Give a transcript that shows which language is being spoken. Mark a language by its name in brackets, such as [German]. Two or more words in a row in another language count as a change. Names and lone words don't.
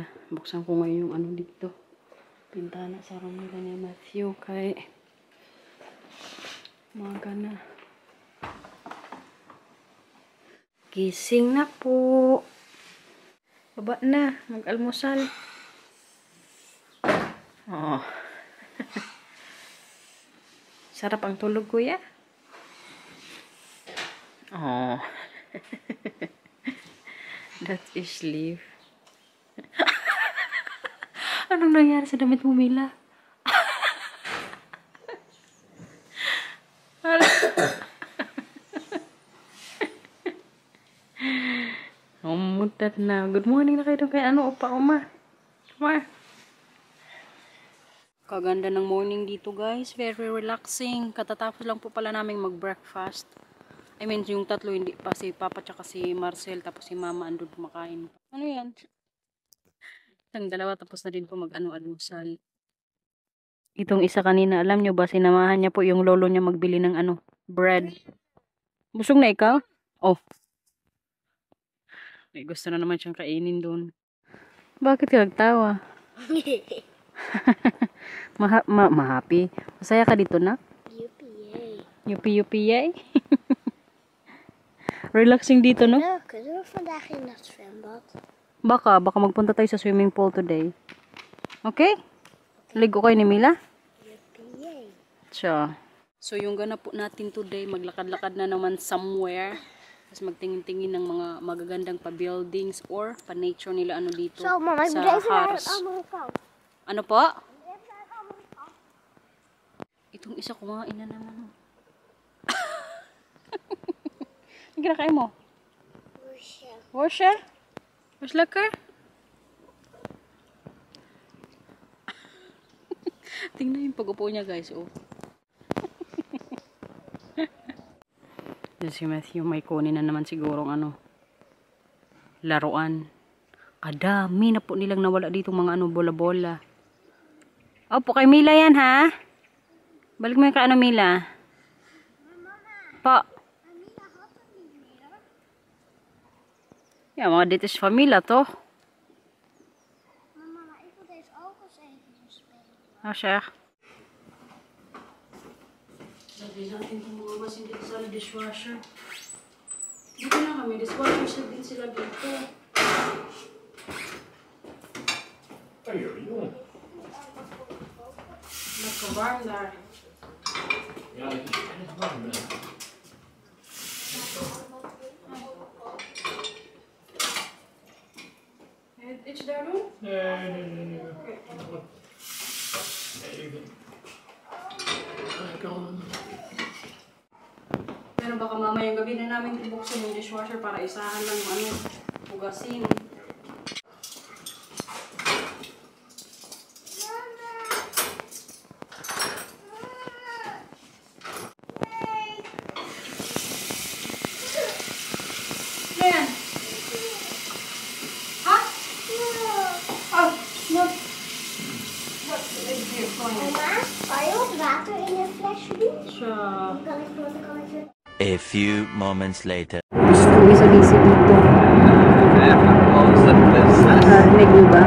[Filipino] Buksan ko ngayon yung ano dito. Pintana sa room nila ni Matthew kay maga na. Gising na po. Baba na. Mag-almusal. Oh. Sarap ang tulog, kuya. [English] Oh. That is sleep. [Filipino] Anong nangyari sa damit mo, Mila? Umutat na. [English] Good morning [Filipino] na kayo kay ano, opa, oma. Come Kaganda ng morning dito, guys. [English] Very relaxing. [Filipino] Katatapos lang po pala naming mag-breakfast. [English] I mean, [Filipino] yung tatlo hindi pa. Si Papa tsaka si Marcel. Tapos si Mama andun kumakain. Ano yan? Ang dalawa tapos na din po mag-ano-almusal. Itong isa kanina, alam nyo ba, sinamahan niya po yung lolo niya magbili ng ano, bread. Busog na ikaw? Oh. May gusto na naman siyang kainin doon. Bakit ka nagtawa? Mahappy. Masaya ka dito, na? Yuppie. Relaxing dito, no? No, [Dutch] kunnen we vandaag in het zwembad? [Filipino] Baka magpunta tayo sa [English] swimming pool today. [Filipino] Okay? Ligo kayo ni Mila? Yuppie. So yung ganap po natin today, maglakad-lakad na naman somewhere. Tapos magtingin-tingin ng mga magagandang pa-buildings or pa-nature nila ano dito [Dutch] Zo, mama, ik [Filipino] sa [Dutch] moet even naar Harz. de andere kant. [Filipino] Ano po? Itong isa kumain na naman. Ang kinakain mo? [English] Worship? What's lekker? [Filipino] Tingnan yung pag-upo niya, guys. Oh. Si Matthew may kunin na naman sigurong ano, laruan. Kadami na po nilang nawala dito mga ano, bola-bola. Opo, kay Mila yan, ha? Balik mo yung kaano, Mila. Pa. [Dutch] Ja, maar dit is familie, toch? Mama, ik wil deze ook eens even spelen. Ah, zeg. [Filipino] Lagay natin itong mga masin dito sa dishwasher. Dito na kami, dishwasher din sila dito. [Dutch] Jongen. Lekker warm daar. Ja, het is echt warm. Iets daar doen? Nee. Even. [Filipino] Pero baka mamayang gabi na namin ibuksan yung dishwasher para isahan lang yung ano, hugasin. Ayan. Ha? [English] Oh, no. What is your phone? [Dutch] Mama, kan je wat water in een flesje doen? [Filipino] Siya. [Dutch] Dan kan ik het. [English] A few moments later. [Filipino] Gusto isa-isip dito. Narinig mo ba?